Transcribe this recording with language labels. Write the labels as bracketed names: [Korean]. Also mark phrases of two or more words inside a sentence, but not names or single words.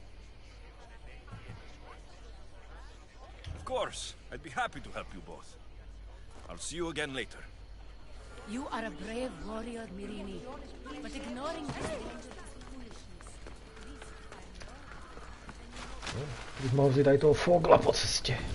[English] Of course. I'd be happy to help you both. I'll see you again later. You are a brave warrior, Myrrine, but ignoring this danger is foolishness. [Czech] Když mám vzít tady toho fogla po cestě.